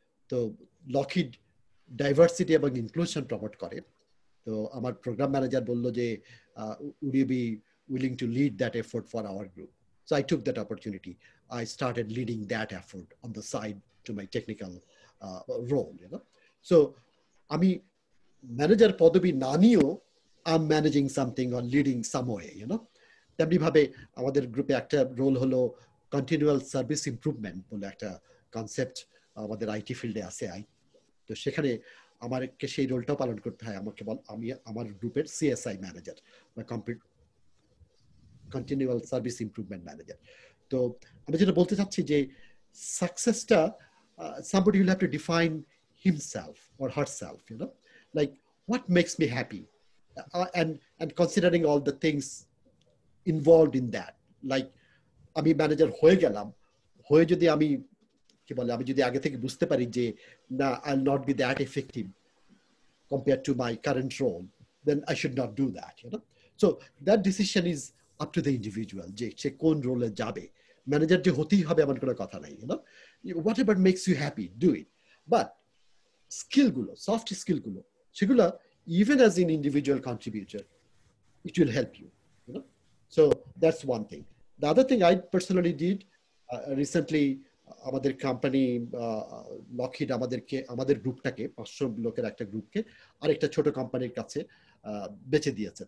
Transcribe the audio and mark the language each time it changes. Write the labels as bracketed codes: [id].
[bn] তো Lockheed diversity এবং inclusion promote করে। তো আমার প্রোগ্রাম ম্যানেজার বলল যে [en] would you be willing to lead that effort for our group? So I took that opportunity. I started leading that effort on the side to my technical role, you know. So [bn] আমি manager পদবি না নিয়েও [en] I'm managing something or leading some way, you know. [bn] তেমনি ভাবে আমাদের গ্রুপে একটা role হলো কন্টিনিউয়াল সার্ভিস ইমপ্রুভমেন্ট বলে একটা কনসেপ্ট আমাদের আইটি ফিল্ডে আছে। তো সেখানে আমাকে সেই রোলটাও পালন করতে হয়। আমি আমার গ্রুপের সিএসআই ম্যানেজার বা কন্টিনিউয়াল সার্ভিস ইমপ্রুভমেন্ট ম্যানেজার। তো আমি যেটা বলতে চাচ্ছি যে সাকসেসটা [en] somebody will have to define himself or herself, you know, like what makes me happy, and considering all the things involved in that. Like [bn] আমি ম্যানেজার হয়ে গেলাম, হয়ে যদি আমি যদি আগে থেকে বুঝতে পারি যে না, [en] I'll not be that effective compared to my current role, then I should not do that, you know. So that decision is up to the individual [bn] যে সে কোন রোলে যাবে। ম্যানেজার যে হতেই হবে এমন কোনো কথা নাই, [en] you know. whatever makes you happy, do it. But skill gulo, soft skill gulo, [bn] সেগুলো [en] even as an individual contributor, it will help you, you know. So that's one thing. The other thing I personally did recently, [bn] আমাদের company Lockheed আমাদের গ্রুপটাকে 500 লোকের একটা গ্রুপকে আরেকটা ছোট কোম্পানির কাছে বেচে দিয়েছে।